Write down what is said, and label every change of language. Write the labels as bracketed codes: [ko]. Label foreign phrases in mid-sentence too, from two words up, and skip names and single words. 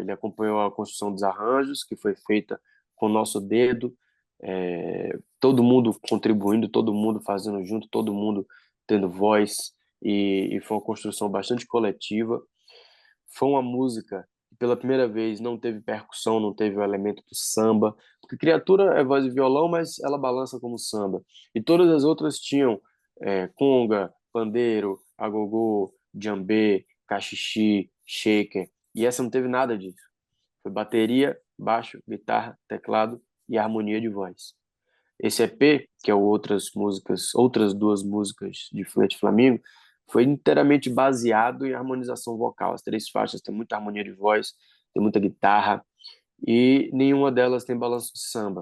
[pt] Ele acompanhou a construção dos arranjos, que foi feita com o nosso dedo, todo mundo contribuindo, todo mundo fazendo junto, todo mundo tendo voz, e foi uma construção bastante coletiva. Foi uma música que pela primeira vez não teve percussão, não teve o elemento do samba, porque Criatura é voz e violão, mas ela balança como samba. E todas as outras tinham conga, pandeiro, agogô, djambê, cachixi, shaker, e essa não teve nada disso. Foi bateria, baixo, guitarra, teclado e harmonia de voz. Esse EP, que é outras duas músicas de Flete Flamingo, foi inteiramente baseado em harmonização vocal. As 3 faixas têm muita harmonia de voz, tem muita guitarra e nenhuma delas tem balanço de samba.